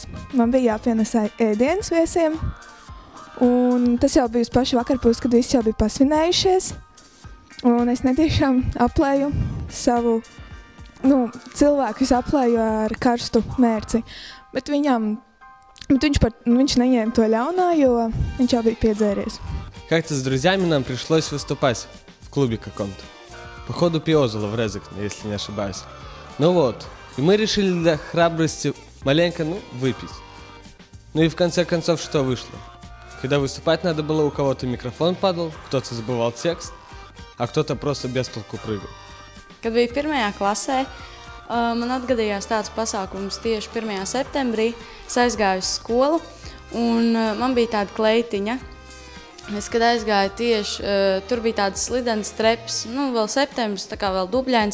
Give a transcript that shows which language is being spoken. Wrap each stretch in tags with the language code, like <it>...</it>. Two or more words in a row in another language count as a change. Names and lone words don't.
<lv>Man bija jāpienes ēdienas viesiem. Un tas jau bija uz pašu vakarpūs, kad visi jau bija pasvinējušies. Un es netiešām aplēju savu cilvēku, es aplēju ar karstu mērci. Bet viņš неņēma то ļaunā, jo viņš jau bija piedzēries.</lv> <ru>Как-то с друзьями нам пришлось выступать в клубе каком-то. Походу Пиозола в Резекне, если не ошибаюсь. И мы решили для храбрости маленько, выпить. И в конце концов, что вышло? Когда выступать надо было, у кого-то микрофон падал, кто-то забывал текст, а кто-то просто без толку прыгал.</ru> <lv>Kad bija pirmajā klasē, man atgadījās tāds pasākums tieši 1. septembrī. Es aizgāju uz skolu un man bija tāda kleitiņa. Kad aizgāju tieši, tur bija tādas slidenas treps, vēl septembris, tā kā vēl dubļains.</lv>